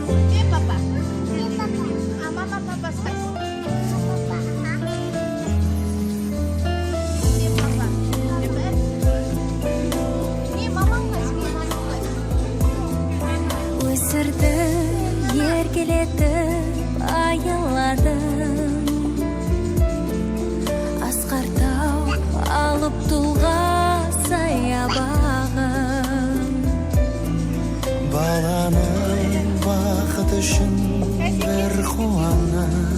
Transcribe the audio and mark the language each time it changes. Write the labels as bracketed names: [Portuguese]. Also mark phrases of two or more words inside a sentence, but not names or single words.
[Russian] Не, папа? А мама, папа, спать? Не, папа. Не, мама, спать, мама, спать. [Kazakh] Өсірді, еркелетіп, аяладым. Асқар тау алып тұлға саябағым. Баланың бақыт үшін бір қуанып.